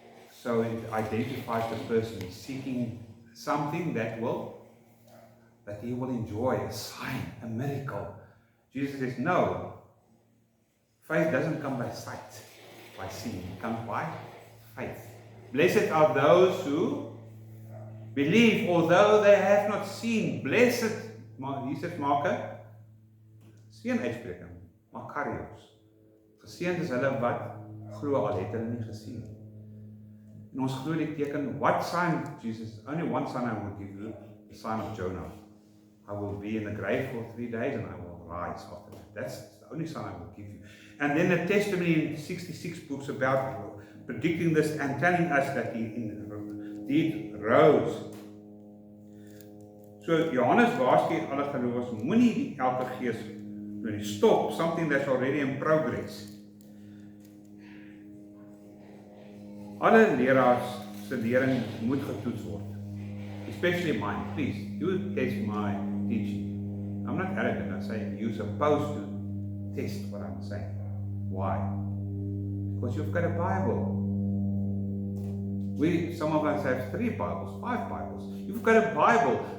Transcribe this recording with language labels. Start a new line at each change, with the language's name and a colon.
English: So it identifies the person seeking something that he will enjoy, a sign, a miracle. Jesus says, no, faith doesn't come by sight, by seeing, it comes by faith. Blessed are those who believe, although they have not seen.
Afrikaans: Blessed, Jesus maak 'n seënuitspreking, Makarios. Geseënd is hulle wat glo al het hulle nie gesien. En ons glo die teken,
English: what sign, Jesus, only one sign I will give you, the sign of Jonah. I will be in the grave for 3 days and I will rise after that. That's the only sign I will give you. And then the testimony in 66 books about predicting this and telling us that he indeed rose.
Afrikaans: So Johannes waarsku alle gelowiges, moenie die elke gees doen.
English: Stop something that's already in progress.
Afrikaans: Alle leraars se lering moet getoets word.
English: Especially mine. Please, you test my teaching. I'm not arrogant. I say you're supposed to test what I'm saying. Why? Because you've got a Bible. Some of us have 3 Bibles, 5 Bibles. You've got a Bible.